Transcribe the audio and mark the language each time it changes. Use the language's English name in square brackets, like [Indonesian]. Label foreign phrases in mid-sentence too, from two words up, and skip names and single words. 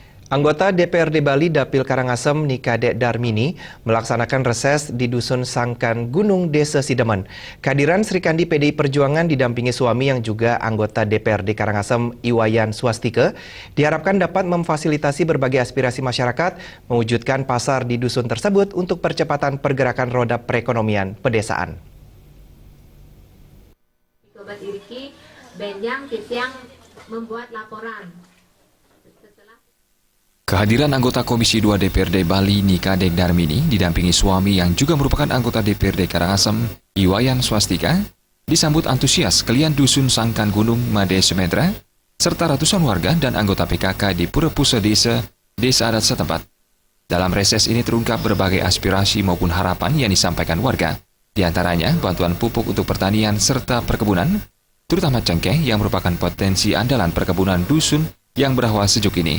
[Indonesian] Anggota DPRD Bali Dapil Karangasem Nikadek Darmini melaksanakan reses di Dusun Sangkan Gunung, Desa Sidemen. Kehadiran Sri Kandi PDI Perjuangan didampingi suami yang juga anggota DPRD Karangasem Iwayan Swastika diharapkan dapat memfasilitasi berbagai aspirasi masyarakat mewujudkan pasar di dusun tersebut untuk percepatan pergerakan roda perekonomian pedesaan. Sobat Iriki, Benjang Kisiang membuat laporan. Kehadiran anggota Komisi 2 DPRD Bali Nikadek Darmini didampingi suami yang juga merupakan anggota DPRD Karangasem Iwayan Swastika disambut antusias kalian Dusun Sangkan Gunung Made Sumedra serta ratusan warga dan anggota PKK di Purepuse Desa adat setempat. Dalam reses ini terungkap berbagai aspirasi maupun harapan yang disampaikan warga, di antaranya bantuan pupuk untuk pertanian serta perkebunan, terutama cengkeh yang merupakan potensi andalan perkebunan dusun yang berhawa sejuk ini.